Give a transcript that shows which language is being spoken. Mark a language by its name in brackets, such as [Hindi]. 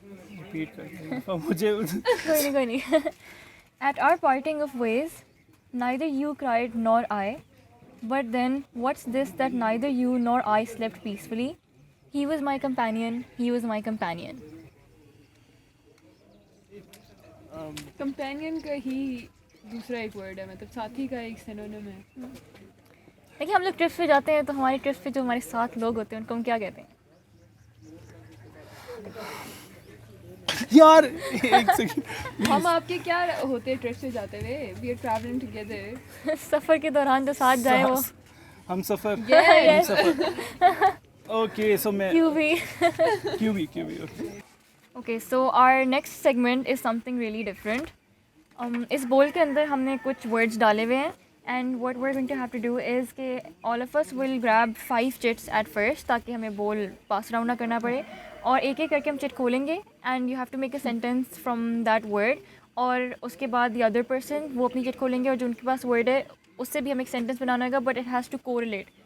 [Hindi] Repeat कर मुझे. कोई नहीं. [English] At our parting of ways, neither you cried nor I. But then, what's this that neither you nor I slept peacefully? He was my companion, he was my companion. [Hindi] Companion का ही दूसरा एक word है, मतलब साथी का एक synonym है. देखिए, हम लोग ट्रिप्स पे जाते हैं तो हमारे ट्रिप्स पे जो हमारे साथ लोग होते हैं उनको हम क्या कहते हैं? यार एक सेकंड. हम आपके क्या होते हैं ट्रिप से जाते हुए? [English] We are traveling together. [Hindi] सफ़र के दौरान जो साथ जाए वो. हम सफर. [English] Yes. [Hindi] हम सफर. ओके, सो मैं QV. QB. Okay. [English] Okay, so our next segment is something really different. [Hindi] इस बोल के अंदर हमने कुछ words डाले हुए हैं. [English] And what we're going to have to do is [Hindi] कि [English] all of us will grab 5 chits at first [Hindi] ताकि हमें बोल pass around ना करना पड़े. और एक एक करके हम चिट खोलेंगे [English] and you have to make a sentence from that word. [Hindi] और उसके बाद [English] the other person [Hindi] वो अपनी चिट खोलेंगे और जो उनके पास word है उससे भी हमें एक sentence बनाना होगा, [English] but it has to correlate.